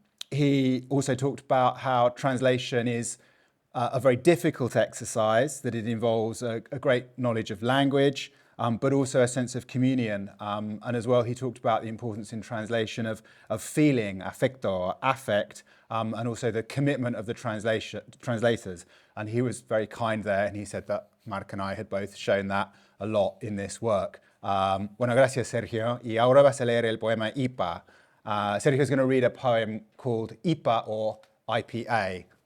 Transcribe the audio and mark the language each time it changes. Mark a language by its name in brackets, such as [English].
[English] He also talked about how translation is a very difficult exercise, that it involves a great knowledge of language, but also a sense of communion. And as well, he talked about the importance in translation of feeling, affecto, affect, and also the commitment of the translators. And he was very kind there, and he said that Mark and I had both shown that a lot in this work. [Spanish] Bueno, gracias, Sergio. Y ahora vas a leer el poema IPA. [English] Sergio is going to read a poem called IPA or IPA.